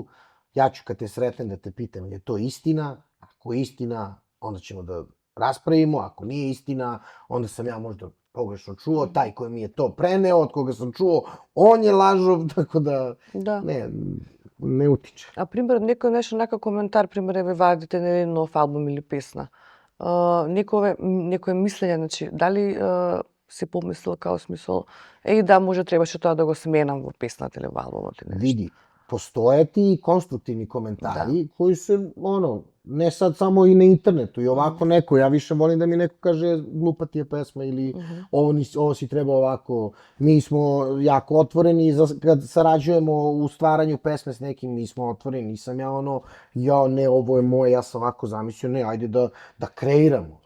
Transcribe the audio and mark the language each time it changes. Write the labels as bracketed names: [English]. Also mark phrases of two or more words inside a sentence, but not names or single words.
[Serbian] Ja ću kad te sretnem da te pitam, je to istina? Ako je istina, onda ćemo da raspravimo. Ako nije istina, onda sam ja možda pogrešno čuo. Taj koji mi je to preneo, od koga sam čuo, on je lažov, tako da ne utiče. [Macedonian] А пример, некој нешто нека коментар, пример, еве вадите на еден нов албум или песна. Некој мислење, значи, дали си помислил као смисол, да, може требаше тоа да го сменам во песната или во албумот или нешто. [Serbian] Vidi, postoje ti konstruktivni komentari koji se, ne sad samo i na internetu i ovako neko, ja više volim da mi neko kaže glupa ti je pesma ili ovo si treba ovako. Mi smo jako otvoreni, kad sarađujemo u stvaranju pesme s nekim, mi smo otvoreni, nisam ja ne, ovo je moje, ja sam ovako zamislio, ne, ajde da kreiramo.